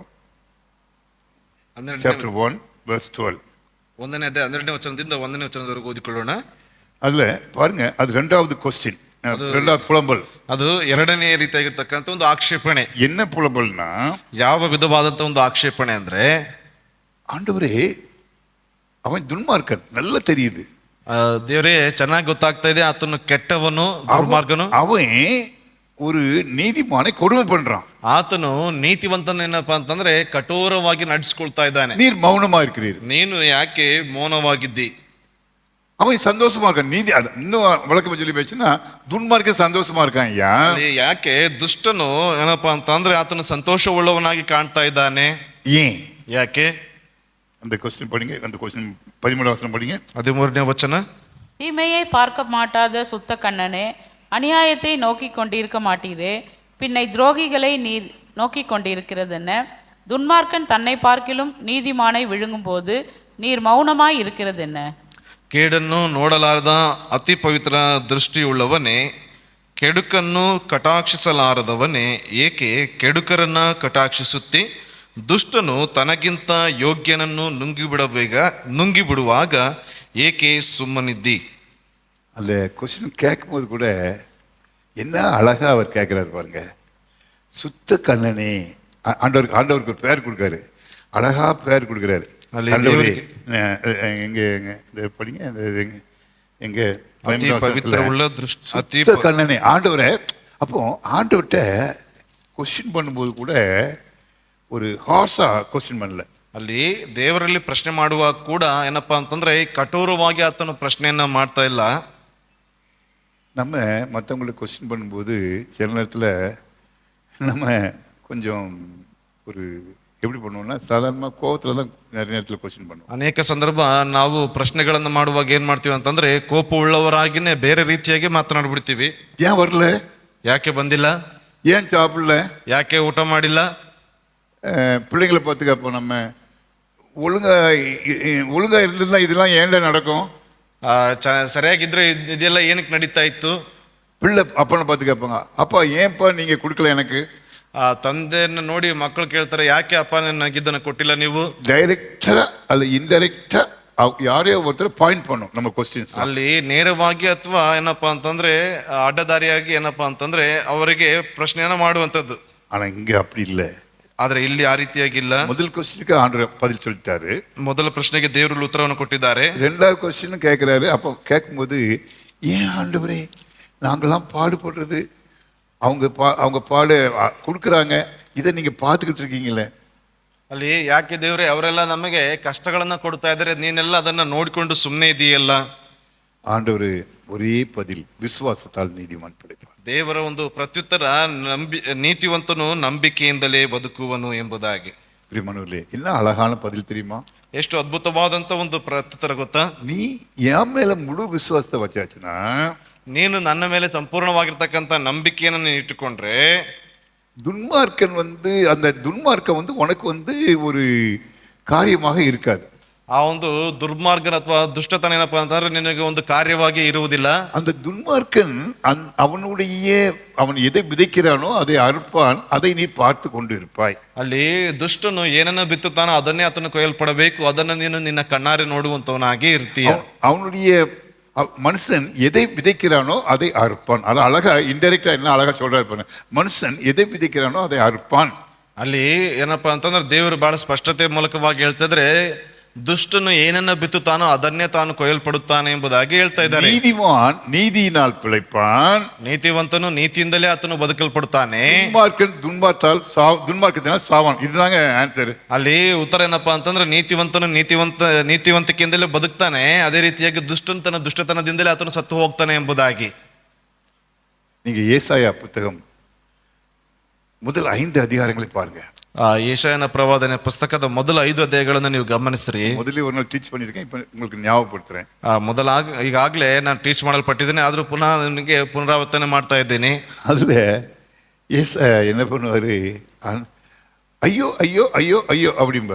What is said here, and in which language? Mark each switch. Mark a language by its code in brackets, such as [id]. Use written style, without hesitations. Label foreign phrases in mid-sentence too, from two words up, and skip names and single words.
[en] Chapter 1 verse 12. [kn] 1ನೇ ಅಧ್ಯಾಯ 12ನೇ ವಚನದಿಂದ 1ನೇ ವಚನದವರೆಗೂ ಓದಿಕೊಳ್ಳೋಣ. [ta] அதுல பாருங்க, அது 2வது ಕ್ವಶನ್. ரெண்டாவது புலம்பல். [kn] ಅದು ಎರಡನೇ ರೀತಿಯಾಗಿರ್ತಕ್ಕಂಥ ಒಂದು ಆಕ್ಷೇಪಣೆ. [ta] என்ன புலம்பல்னா, [kn] ಯಾವ ವಿಧವಾದಂತ ಒಂದು ಆಕ್ಷೇಪಣೆ ಅಂದ್ರೆ, [ta] ஆண்டவரே அவன் துன்மார்க்கன் நல்லா தெரியுது, [kn] ದೇವರೇ ಚೆನ್ನಾಗಿ ಗೊತ್ತಾಗ್ತಾ ಇದೆ ಆತನು ಕೆಟ್ಟವನು, ದುರ್ಮಾರ್ಗನು, [ta] அவன் ஒரு நீதிமானை கொடுமை பண்றான், [kn] ಆತನು ನೀತಿವಂತನ ಏನಪ್ಪಾ ಅಂತಂದ್ರೆ ಕಠೋರವಾಗಿ ನಡೆಸ್ಕೊಳ್ತಾ ಇದ್ದಾನೆ. [ta] நீர் மௌனமா இருக்கிறீர். [kn] ನೀನು ಯಾಕೆ ಮೌನವಾಗಿದ್ದಿ? [ta] அவன் சந்தோஷமா இருக்கான். நீதி இன்னும் வழக்கம் சொல்லி போச்சுன்னா துன்மார்க்க சந்தோஷமா இருக்கான். ஐயா, [kn] ಅಲ್ಲಿ ಯಾಕೆ ದುಷ್ಟನು ಏನಪ್ಪಾ ಅಂತಂದ್ರೆ ಆತನು ಸಂತೋಷವುಳ್ಳವನಾಗಿ ಕಾಣ್ತಾ ಇದ್ದಾನೆ? [ta] ஏன்? [kn] ಯಾಕೆ? [ta] அந்த கொஸ்டின் படிங்க, அந்த கொஸ்டின் 13 வசனம் படிங்க. [kn] 13ನೇ ವಚನ. [ta] தீமையை பார்க்க மாட்டாத சுத்த கண்ணனே, அநியாயத்தை நோக்கி கொண்டிருக்க மாட்டீரே, பின்னை துரோகிகளை நீர் நோக்கி கொண்டிருக்கிறதென்ன? துன்மார்க்கன் தன்னை பார்க்கிலும் நீதிமானை விழுங்கும் போது நீர் மௌனமாய் இருக்கிறதென்ன? [kn] ಕೇಡನ್ನು ನೋಡಲಾರದ ಅತಿ ಪವಿತ್ರ ದೃಷ್ಟಿಯುಳ್ಳವನೇ, ಕೆಡುಕನ್ನು ಕಟಾಕ್ಷಿಸಲಾರದವನೇ, ಏಕೆ ಕೆಡುಕರನ್ನ ಕಟಾಕ್ಷಿಸುತ್ತಿ? ದುಷ್ಟನು ತನಗಿಂತ ಯೋಗ್ಯನನ್ನು ನುಂಗಿಬಿಡುವಾಗ ಏಕೆ ಸುಮ್ಮನಿದ್ದಿ? [ta] அந்த கொஸ்டின் கேட்கும் போது கூட என்ன அழகா அவர் கேட்கிறாரு பாருங்க. சுத்த கண்ணனே, ஆண்டவருக்கு ஒரு பேர் கொடுக்காரு, அழகா பேர் கொடுக்கிறாரு. எங்க இந்த படிங்க, எங்க சுத்த கண்ணனே ஆண்டவரை. அப்போ ஆண்டவர்கிட்ட கொஸ்டின் பண்ணும்போது கூட ஒரு ஹார்ஸா கொஸ்டின் பண்ணல. [kn] ಅಲ್ಲಿ ದೇವರಲ್ಲಿ ಪ್ರಶ್ನೆ ಮಾಡುವಾಗ ಕೂಡ ಏನಪ್ಪಾ ಅಂತಂದ್ರೆ ಕಠೋರವಾಗಿ ಆತನು ಪ್ರಶ್ನೆಯನ್ನ ಮಾಡ್ತಾ ಇಲ್ಲ. [ta] நம்ம மற்றவங்களுக்கு கொஸ்டின் பண்ணும்போது சில நேரத்தில் நம்ம கொஞ்சம் ஒரு எப்படி பண்ணுவோம்னா, சாதாரணமாக கோவத்தில் தான் நிறைய நேரத்தில் கொஸ்டின் பண்ணுவோம். [kn] ಅನೇಕ ಸಂದರ್ಭ ನಾವು ಪ್ರಶ್ನೆಗಳನ್ನು ಮಾಡುವಾಗ ಏನ್ ಮಾಡ್ತೀವಿ ಅಂತಂದ್ರೆ ಕೋಪ ಉಳ್ಳವರಾಗಿನೇ ಬೇರೆ ರೀತಿಯಾಗಿ ಮಾತನಾಡ್ಬಿಡ್ತೀವಿ. [ta] ஏன் வரல, [kn] ಯಾಕೆ ಬಂದಿಲ್ಲ, [ta] ஏன் சாப்பிடல, [kn] ಯಾಕೆ ಊಟ ಮಾಡಿಲ್ಲ, [ta] பிள்ளைங்களை பார்த்துக்கப்போ நம்ம ஒழுங்கா இருந்ததுதான் இதெல்லாம் ஏன்டா நடக்கும், [kn] ಸರಿಯಾಗಿದ್ರೆ ಇದೆಲ್ಲ ಏನಕ್ಕೆ ನಡೀತಾ ಇತ್ತು. [ta] பிள்ளை அப்பனை பார்த்து கேட்பாங்க, அப்பா ஏன்ப்பா நீங்க கொடுக்கல எனக்கு. [kn] ತಂದೆಯನ್ನು ನೋಡಿ ಮಕ್ಕಳು ಕೇಳ್ತಾರೆ, ಯಾಕೆ ಅಪ್ಪ ನನಗಿದ್ದನ್ನು ಕೊಟ್ಟಿಲ್ಲ ನೀವು? [ta] டைரக்டா அல்ல இன்டைரக்டா யாரையோ ஒருத்தர் பாயிண்ட் பண்ணும் நம்ம கொஸ்டின்ஸ். [kn] ಅಲ್ಲಿ ನೇರವಾಗಿ ಅಥವಾ ಏನಪ್ಪಾ ಅಂತಂದ್ರೆ ಅಡ್ಡದಾರಿಯಾಗಿ ಏನಪ್ಪಾ ಅಂತಂದ್ರೆ ಅವರಿಗೆ ಪ್ರಶ್ನೆಯನ್ನ ಮಾಡುವಂತದ್ದು. [ta] ஆனா இங்க அப்படி இல்ல. [kn] ಆದ್ರೆ ಇಲ್ಲಿ ಆ ರೀತಿಯಾಗಿಲ್ಲ. [ta] முதல் கொஸ்டினுக்கு ஆண்டவர் பதில் சொல்லிட்டாரு, [kn] ಮೊದಲ ಪ್ರಶ್ನೆಗೆ ದೇವರು ಉತ್ತರವನ್ನು ಕೊಟ್ಟಿದ್ದಾರೆ. [ta] ரெண்டாவது கொஸ்டின் கேட்கிறாரு. அப்போ கேட்கும்போது, ஏன் ஆண்டவரே நாங்கெல்லாம் பாடுபடுறது, அவங்க பாடு கொடுக்குறாங்க, இதை நீங்க பார்த்துக்கிட்டு இருக்கீங்களே. [kn] ಅಲ್ಲಿ ಯಾಕೆ ದೇವ್ರೆ ಅವರೆಲ್ಲ ನಮಗೆ ಕಷ್ಟಗಳನ್ನ ಕೊಡ್ತಾ ಇದ್ದಾರೆ, ನೀನೆಲ್ಲ ಅದನ್ನ ನೋಡಿಕೊಂಡು ಸುಮ್ಮನೆ ಇದೆಯಲ್ಲ? [ta] ஆண்டவர் ஒரே பதில், விசுவாசத்தால் நீதிமான் பிழைப்பான். [kn] ದೇವರ ಒಂದು ಪ್ರತ್ಯುತ್ತರ, ನೀತಿವಂತನು ನಂಬಿಕೆಯಿಂದಲೇ ಬದುಕುವನು ಎಂಬುದಾಗಿ. [ta] பிரியமானவர்களே, என்ன அழகான பதில் தெரியுமா? [kn] ಎಷ್ಟು ಅದ್ಭುತವಾದಂತ ಒಂದು ಪ್ರತ್ಯುತ್ತರ ಗೊತ್ತಾ? [ta] நீ என் மேல முழு விசுவாசத்தை வச்சாச்சுன்னா, [kn] ನೀನು ನನ್ನ ಮೇಲೆ ಸಂಪೂರ್ಣವಾಗಿರ್ತಕ್ಕಂಥ ನಂಬಿಕೆಯನ್ನು ನೀನು ಇಟ್ಟುಕೊಂಡ್ರೆ, [ta] துன்மார்க்கன் அந்த துன்மார்க்கம் உனக்கு ஒரு காரியமாக இருக்காது. [kn] ಆ ಒಂದು ದುರ್ಮಾರ್ಗನ ಅಥವಾ ದುಷ್ಟತನ ಏನಪ್ಪಾ ಅಂತಂದ್ರೆ ನಿನಗೆ ಒಂದು ಕಾರ್ಯವಾಗಿ ಇರುವುದಿಲ್ಲ. [ta] அந்த துன்மார்க்கன் அவன் எதை விதைக்கிறானோ அதை அறுப்பான், அதை நீ பார்த்து கொண்டு இருப்பாய். [kn] ಅಲ್ಲಿ ದುಷ್ಟನು ಏನನ್ನ ಬಿತ್ತುತ್ತಾನೋ ಅದನ್ನೇ ಆತನು ಕೊಯ್ಯಲ್ಪಡಬೇಕು, ಅದನ್ನ ನೀನು ನಿನ್ನ ಕಣ್ಣಾರೆ ನೋಡುವಂತವನಾಗಿ ಇರ್ತೀಯ. [ta] அவனுடைய மனுஷன் எதை விதைக்கிறானோ அதை அறுப்பான். அது அழகா இன்டைரக்டா என்ன அழகா சொல்றாரு, மனுஷன் எதை விதைக்கிறானோ அதை அறுப்பான். [kn] ಅಲ್ಲಿ ಏನಪ್ಪಾ ಅಂತಂದ್ರೆ ದೇವರು ಬಹಳ ಸ್ಪಷ್ಟತೆ ಮೂಲಕವಾಗಿ ಹೇಳ್ತಿದ್ರೆ, ದುಷ್ಟನು ಏನನ್ನ ಬಿತ್ತುತ್ತಾನೋ ಅದನ್ನೇ ತಾನು ಕೊಯ್ಯಲ್ಪಡುತ್ತಾನೆ ಎಂಬುದಾಗಿ ಹೇಳ್ತಾ ಇದ್ದಾರೆ. [ta] நீதிமான் நீதியினால் பிழைப்பான், [kn] ನೀತಿವಂತನು ನೀತಿಯಿಂದಲೇ ಆತನು ಬದುಕಲ್ಪಡುತ್ತಾನೆ. [ta] துன்மார்க்கன் துன்மார்க்கத்தினால் சாவான். இதுதாங்க ஆன்சர். [kn] ಅಲ್ಲಿ ಉತ್ತರ ಏನಪ್ಪಾ ಅಂತಂದ್ರೆ ನೀತಿವಂತನು ನೀತಿವಂತಿಕೆಯಿಂದಲೇ ಬದುಕ್ತಾನೆ, ಅದೇ ರೀತಿಯಾಗಿ ದುಷ್ಟನ್ ತನ್ನ ದುಷ್ಟತನದಿಂದಲೇ ಆತನು ಸತ್ತು ಹೋಗ್ತಾನೆ ಎಂಬುದಾಗಿ. [ta] நீங்க ஏசாயா புத்தகம் முதல் 5 அதிகாரங்களை பாருங்க. [kn] ಯೆಶಾಯನ ಪ್ರವಾದನೆ ಪುಸ್ತಕದ ಮೊದಲ 5 ಅಧ್ಯಾಯಗಳನ್ನು ನೀವು ಗಮನಿಸ್ರಿ. ಮೊದಲೇ ಒಂದು [ta] ಟೀಚ್ பண்ணிருக்கேன், இப்போ உங்களுக்கு ஞாபகப்படுத்துறேன். [kn] ಈಗಾಗಲೇ ನಾನು ಟೀಚ್ ಮಾಡಲ್ಪಟ್ಟಿದ್ದೇನೆ, ಆದ್ರೂ ಪುನಃ ನಿಮಗೆ ಪುನರಾವರ್ತನೆ ಮಾಡ್ತಾ ಇದ್ದೀನಿ. [ta] அதுல ஏசாயா என்ன பண்ணுவாரு, ஐயோ ஐயோ ஐயೋ ஐயೋ அப்படிம்பாரு.